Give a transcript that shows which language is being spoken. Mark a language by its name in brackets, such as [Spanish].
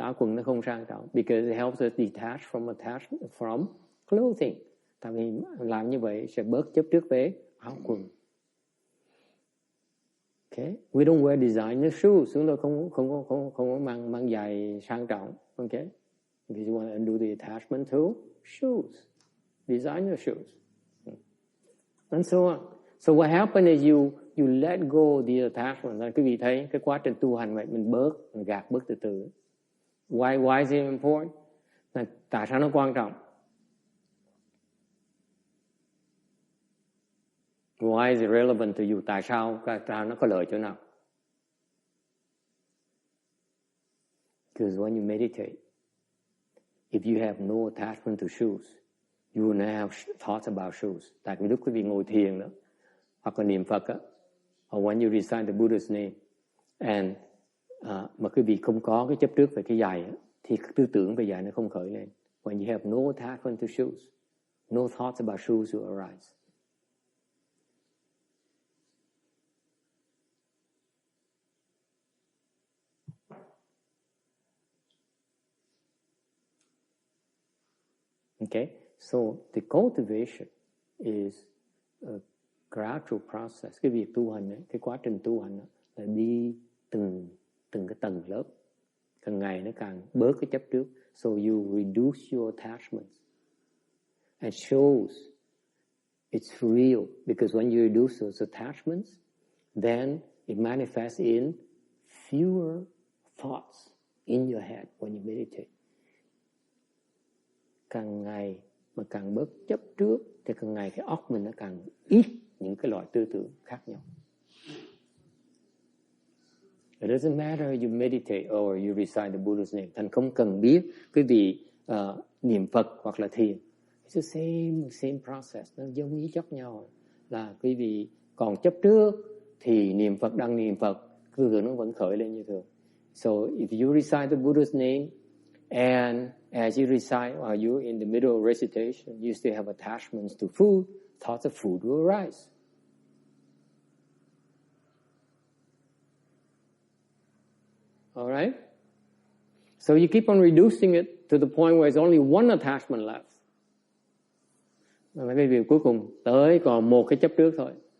[Vietnamese] Áo quần nó không sang trọng, [English] because it helps us detach from clothing. [Vietnamese] Tại vì làm như vậy sẽ bớt chấp trước với áo quần. [English] Okay, we don't wear designer shoes. [Vietnamese] Chúng tôi không có mang giày sang trọng. [English] Okay, if you want to undo the attachment to shoes, designer shoes, and so on. So what happens is you let go the attachment. [Vietnamese] Quý vị thấy cái quá trình tu hành vậy, mình gạt bớt từ từ. [English] Why is it important? [Vietnamese] Tại sao nó quan trọng? [English] Why is it relevant to you? [Vietnamese] Tại sao nó có lợi chỗ nào? [English] Because when you meditate, if you have no attachment to shoes, you will not have thoughts about shoes. [Vietnamese] Tại vì lúc quý vị ngồi thiền đó, hoặc là niệm Phật á, [English] or when you recite the Buddha's name, [Vietnamese] and mà quý vị không có cái chấp trước về cái giày á, thì tư tưởng về giày nó không khởi lên. [English] When you have no attachment to shoes, no thoughts about shoes will arise. Okay, so the cultivation is a gradual process. [Vietnamese] Cái việc tu hành ấy, cái quá trình tu hành ấy, là đi từng cái tầng lớp, càng ngày nó càng bớt cái chấp trước. [English] So you reduce your attachments, and shows it's real, because when you reduce those attachments, then it manifests in fewer thoughts in your head when you meditate. [Vietnamese] Càng ngày mà càng bớt chấp trước, thì càng ngày cái óc mình nó càng ít những cái loại tư tưởng khác nhau. [English] It doesn't matter you meditate or you recite the Buddha's name. [Vietnamese] Thành không cần biết cái vị niệm Phật hoặc là thiền. [English] It's the same process. [Vietnamese] Nó giống như giống nhau. Là quý vị còn chấp trước thì niệm Phật đang niệm Phật, tư tưởng nó vẫn khởi lên như thường. [English] So if you recite the Buddha's name, and as you recite, while you're in the middle of recitation, you still have attachments to food, thoughts of food will arise. All right? So you keep on reducing it to the point where there's only one attachment left. [Vietnamese] Và cái việc cuối cùng tới còn một cái chấp trước thôi.